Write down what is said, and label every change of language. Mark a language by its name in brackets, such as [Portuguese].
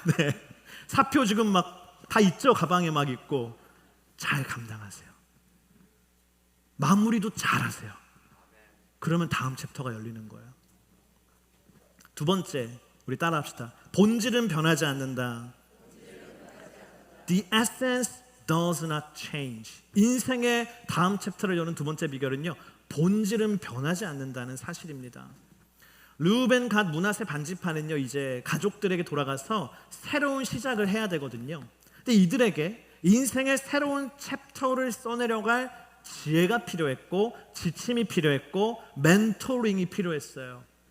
[Korean] 네. 사표 지금 막 다 있죠. 가방에 막 있고. 잘 감당하세요. 마무리도 잘하세요. 그러면 다음 챕터가 열리는 거예요. 두 번째, 우리 따라합시다. 본질은 변하지 않는다. [English] The essence does not change. [Korean] 인생의 다음 챕터를 여는 두 번째 비결은요, 본질은 변하지 않는다는 사실입니다. 르우벤 갓 므낫세 반지파는요, 이제 가족들에게 돌아가서 새로운 시작을 해야 되거든요. 근데 이들에게 인생의 새로운 챕터를 써내려갈 지혜가 필요했고, 지침이 필요했고, 멘토링이 필요했어요.